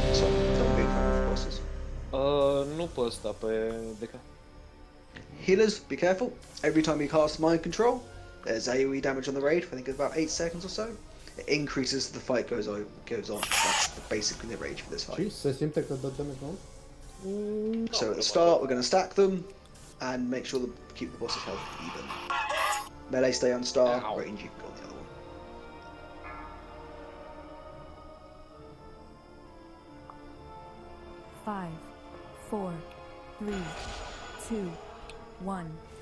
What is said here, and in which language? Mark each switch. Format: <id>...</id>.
<en>So, don't be in front of the bosses.</en> <ro>Nu pe ăsta, pe Deca.</ro> <en>Healers, be careful. Every time you cast Mind Control, there's AoE damage on the raid for I think it's about 8 seconds or so. It increases as the fight goes on. That's basically the rage for this fight.</en> <ro>Se simte că dă damage mult?</ro> <en>So at the start, we're going to stack them and make sure to keep the boss's health even. Melee stay on star, range you can go on the other one. Five, 4, 3, 2, 1.</en>